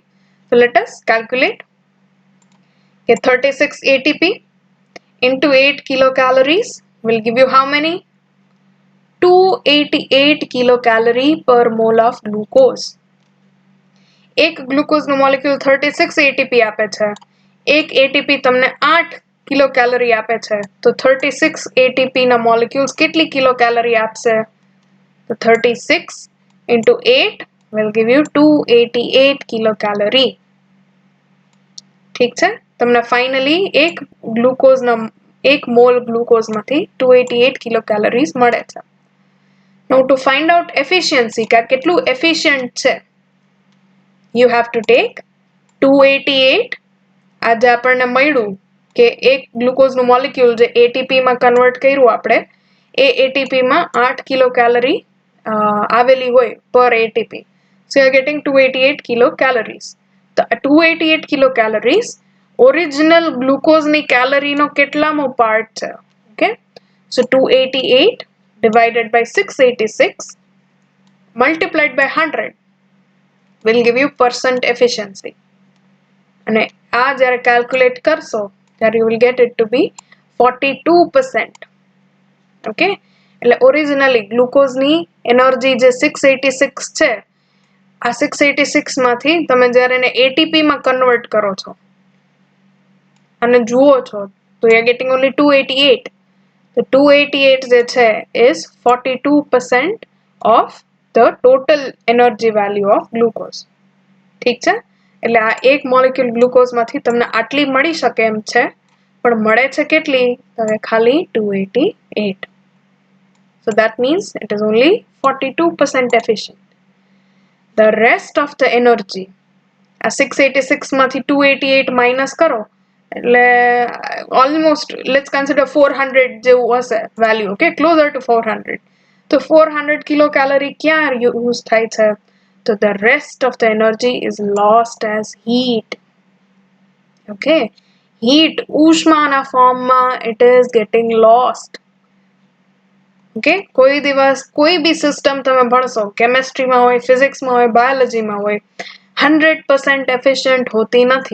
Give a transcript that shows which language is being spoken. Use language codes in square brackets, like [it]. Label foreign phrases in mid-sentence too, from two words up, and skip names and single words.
[en] So let us calculate. Okay, 36 ATP into 8 kilocalories will give you how many? 288 kilocalorie per mole of glucose. [gu] એક ગ્લુકોઝનું મોલેક્યુલ 36 ATP આપે છે, એક ATP તમને 8 [en] kilo calorie [gu] આપે છે, તો 36 ATP ના મોલેક્યુલ્સ કેટલી [en] kilo calorie [gu] આપશે? [en] તો 36 into 8 will give you 288 kilo calorie. [gu] ઠીક છે, તમને ફાઇનલી એક ગ્લુકોઝના 1 મોલ ગ્લુકોઝમાંથી 288 [en] kilo calories [gu] મળે છે. [en] Now to find out efficiency, [gu] કે કેટલું એફિશિયન્ટ છે, [en] you have to take 288, [gu] આજે આપણને મળ્યું કે એક ગ્લુકોઝનું મોલેક્યુલ જે ATP માં કન્વર્ટ કર્યું આપણે, એ ATP માં 8 [en] kilo calorie [gu] આવેલી હોય પર ATP. [en] So you are getting 288 kilo calories. [gu] તો 288 [en] kilo calories original [gu] ગ્લુકોઝની કેલરીનો કેટલામો પાર્ટ છે? ઓકે, [en] so 288 divided by 686 multiplied by 100 will give you percent efficiency. [gu] અને આ જ્યારે calculate કરશો ત્યારે [en] you will get it to be [gu] 42%. okay, એટલે ઓરિજિનલી ગ્લુકોઝની એનર્જી જે 686 છે આ 686 માંથી તમે જ્યારે એને ATP માં કન્વર્ટ કરો છો અને જુઓ છો તો [en] you are getting only [gu] 288. [en] The 288 [gu] જે છે [en] is 42% of the total energy value of glucose. [gu] ઠીક છે, એટલે આ એક મોલેક્યુલ ગ્લુકોઝ માંથી તમને આટલી મળી શકે એમ છે, પણ મળે છે કેટલી? તો ખાલી 288. [en] So that means it is only 42% efficient. The rest of the energy, [gu] આ 686 માંથી 288 minus કરો એટલે [en] almost let's consider [gu] 400 જેવું હશે [en] value, okay, closer to [gu] 400. તો 400 kilocalorie ક્યાં use થાય છે? [en] So the rest of the energy is lost as heat. Okay, heat ઉષ્માના ફોર્મમાં it is getting lost. [gu] Okay, કોઈ દિવસ કોઈ બી સિસ્ટમ તમે ભણશો, કેમેસ્ટ્રીમાં હોય, ફિઝિક્સમાં હોય, બાયોલોજીમાં હોય, 100% એફિશિયન્ટ હોતી નથી.